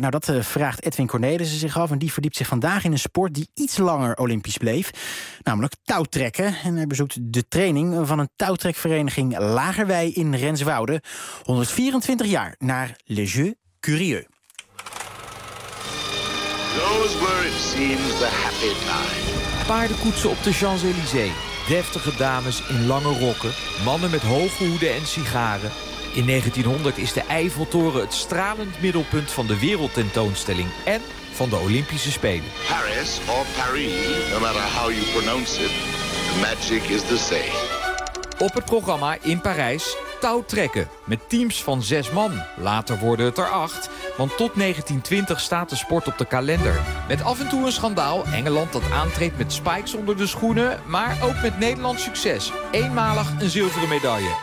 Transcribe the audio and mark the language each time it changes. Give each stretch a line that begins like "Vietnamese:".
Dutch: Nou, dat vraagt Edwin Cornelissen zich af. En die verdiept zich vandaag in een sport die iets langer Olympisch bleef. Namelijk touwtrekken. En hij bezoekt de training van een touwtrekvereniging Lagerwij in Renswoude. 124 jaar naar Les Jeux Curieux.
English: Those were, it seems, the happy time.
Dutch: Paardenkoetsen op de Champs-Élysées. Deftige dames in lange rokken. Mannen met hoge hoeden en sigaren. In 1900 is de Eiffeltoren het stralend middelpunt van de wereldtentoonstelling en van de Olympische Spelen.
English: Paris of Paris, no matter how you pronounce it, magic is the same.
Dutch: Op het programma in Parijs touwtrekken met teams van 6 man. Later worden het er 8, want tot 1920 staat de sport op de kalender. Met af en toe een schandaal, Engeland dat aantreedt met spikes onder de schoenen, maar ook met Nederlands succes. Eenmalig een zilveren medaille.